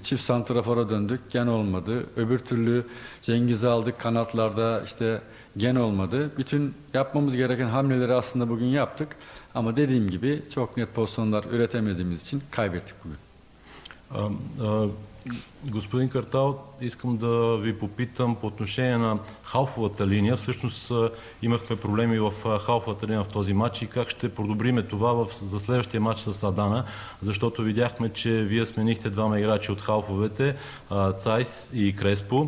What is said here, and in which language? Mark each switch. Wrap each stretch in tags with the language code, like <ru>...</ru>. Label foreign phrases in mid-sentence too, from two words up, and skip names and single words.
<tr>Çift santrafora döndük, gene olmadı. Öbür türlü Cengiz'i aldık kanatlarda, işte gene olmadı. Bütün yapmamız gereken hamleleri aslında bugün yaptık. Ama dediğim gibi çok net pozisyonlar üretemediğimiz için kaybettik bugün.</tr> <bg>Господин Картал, искам да ви попитам по отношение на халфовата линия. Всъщност имахме проблеми в халфовата линия в този матч и как ще подобриме това за следващия матч с Адана, защото видяхме, че вие сменихте двама играчи от халфовете, Цайс и Креспо.</bg>